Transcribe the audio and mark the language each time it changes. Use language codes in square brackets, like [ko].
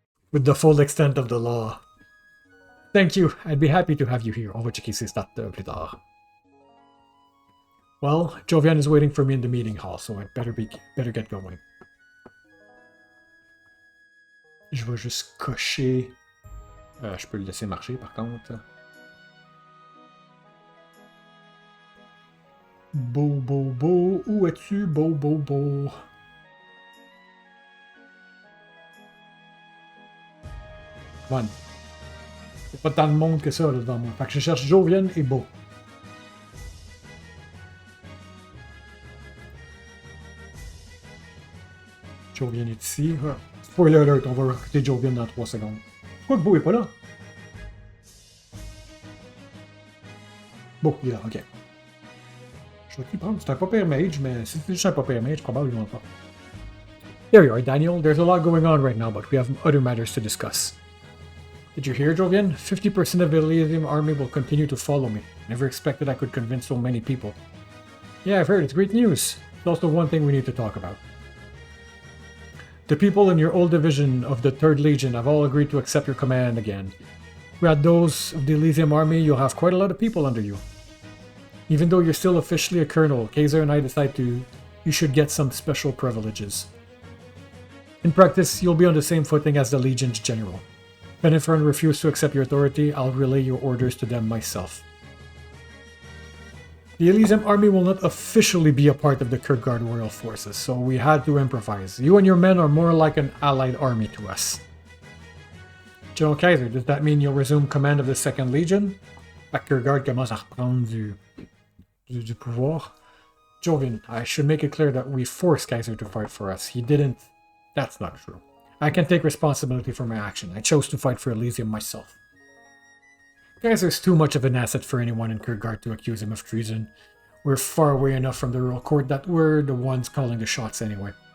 [en] With the full extent of the law. Thank you. I'd be happy to have you here. [fr] On va checker ces stats plus tard. [en] Well, Jovian is waiting for me in the meeting hall, so I'd better get going. [fr] Je vais juste cocher. Je peux le laisser marcher par contre. Beau. Où es-tu, beau? Bon. C'est pas tant de monde que ça là, devant moi. Fait que je cherche Jovian et Beau. Jovian est ici. Spoiler alert, on va recruter Jovian dans 3 secondes. Pourquoi que Beau est pas là? Beau, il est là, ok. Je vais t'y prendre. C'est un papier mage, mais si c'est juste un papier mage, probablement pas. [en] There you are, Daniel. There's a lot going on right now, but we have other matters to discuss. Did you hear, Jovian? 50% of the Elysium army will continue to follow me. Never expected I could convince so many people. Yeah, I've heard. It's great news. It's also one thing we need to talk about. The people in your old division of the 3rd Legion have all agreed to accept your command again. Without those of the Elysium army, you'll have quite a lot of people under you. Even though you're still officially a colonel, Kaiser and I decide you should get some special privileges. In practice, you'll be on the same footing as the Legion's general. If anyone refuses to accept your authority, I'll relay your orders to them myself. The Elysium army will not officially be a part of the Kurtgard Royal Forces, so we had to improvise. You and your men are more like an allied army to us. General Kaiser, does that mean you'll resume command of the 2nd Legion? [fr] Kurtgard commence à reprendre du pouvoir. [en] Jovian, I should make it clear that we forced Kaiser to fight for us. He didn't. That's not true. I can take responsibility for my action. I chose to fight for Elysium myself. Kaiser's too much of an asset for anyone in Kurtgard to accuse him of treason. We're far away enough from the royal court that we're the ones calling the shots anyway.